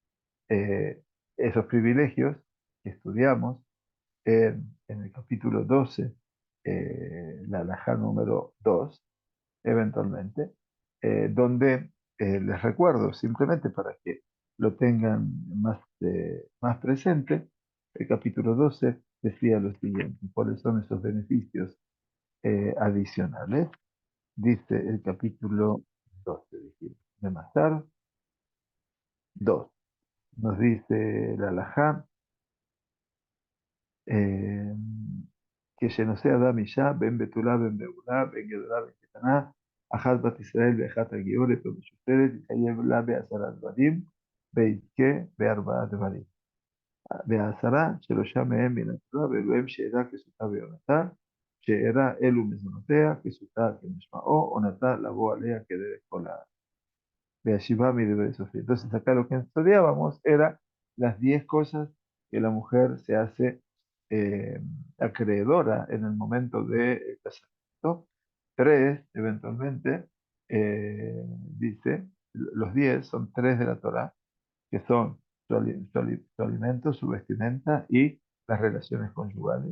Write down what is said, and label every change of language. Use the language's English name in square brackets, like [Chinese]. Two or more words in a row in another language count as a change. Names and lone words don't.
[Spanish] Esos privilegios que estudiamos en el capítulo 12, la alajá número 2, eventualmente, donde les recuerdo, simplemente para que lo tengan más presente, el capítulo 12 decía lo siguiente: ¿cuáles son esos beneficios adicionales? Dice el capítulo 12, dijimos, de Masar 2. Nos dice la alajá, eh, que [Hebrew] שנושא אדם אישה, בין בתולה בין בעולה, בין גדולה בין קטנה, אחת בת ישראל ואחת הגיורת או משופרת, יתחייב לה ב10 דברים, ויזכה ב4 דברים. ב10 שלושה מהם מן התורה, ואלו הם שאירה כסותה ויונתה, שאירה אלו מזונותיה, כסותה כמשמעו, עונתה לבוא עליה כדרך כל הארץ. De Ashibami de Sofía. [Spanish] Entonces, acá lo que estudiábamos era las 10 cosas que la mujer se hace acreedora en el momento del casamiento. 3, eventualmente, dice, los 10 son 3 de la Torá, que son su alimento, su vestimenta y las relaciones conyugales.